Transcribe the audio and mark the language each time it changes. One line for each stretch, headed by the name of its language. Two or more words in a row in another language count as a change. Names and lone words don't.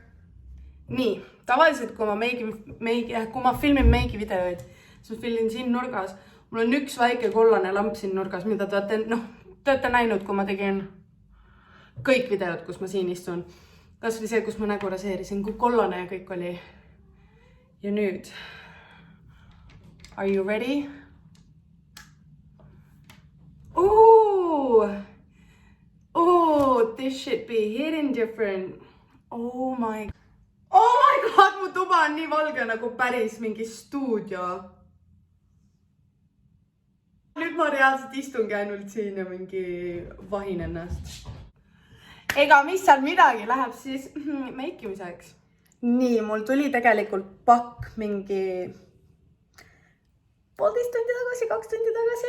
Estonian: Nii, tavaliselt kui ma filmin meigi videoid, siis ma filmin siin nurgas. Mul on üks väike kollane lamp siin nurgas, mida te olete näinud, kui ma tegin kõik videod, kus ma siin istun. Kas või see, kus ma nägu raseerisin, kui kollane ja kõik oli. Ja nüüd.
English: Are you ready? Ooh! Oh, this should be hidden different. Oh my god,
Estonian: mu tuba on nii valge nagu päris mingi stuudio. Nüüd ma reaalselt istungi ainult siin ja mingi vahin ennast. Ega mis seal midagi läheb siis meikimiseks. Nii, mul tuli tegelikult pakk mingi 1,5 tundi tagasi, 2 tundi tagasi.